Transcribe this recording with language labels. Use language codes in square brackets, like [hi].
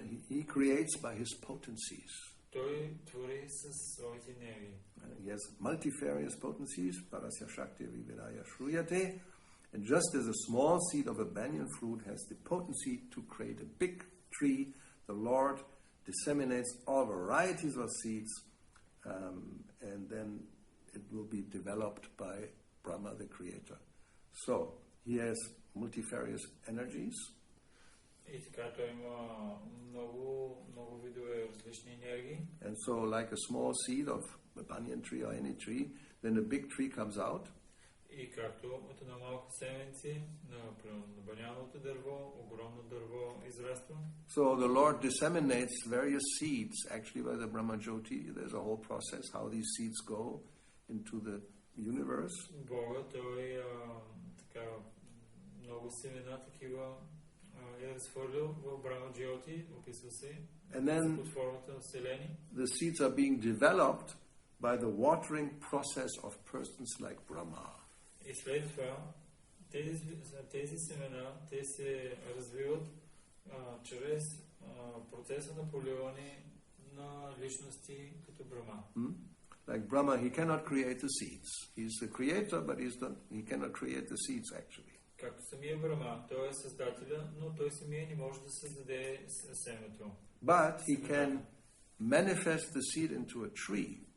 [en] He creates by his potencies. [bg] Той твори със своите енергии. [en] He has multifarious potencies, [sa] parasya shakti vividaya shruyate, [en] and just as a small seed of a banyan fruit has the potency to create a big tree, the Lord disseminates all varieties of seeds, and then it will be developed by Brahma, the creator. So, he has multifarious energies. [bg] И така той има много видове различни енергии. [en] And so, like a small seed of a banyan tree or any tree, then a big tree comes out. [bg] И както от една малка семенци на баняновото дърво, огромно дърво израства. [en] So the Lord disseminates various seeds. Actually, by the Brahma Jyoti, there's a whole process how these seeds go into the universe. [bg] Бога, той така много семена такива е разхвърлил в Брахма Джйоти, описва се под формата на вселени. [en] The seeds are being developed by the watering process of persons like Brahma. [bg] И след това тези семена те се развиват чрез процеса на поливане на личности като Брахма. [en] Like Brahma, he cannot create the seeds. He's the creator, but he cannot create the seeds actually. [bg] Както самия Брахма, той е създателя, но той самия не може да създаде семето. [en] But he can manifest the seed into a tree.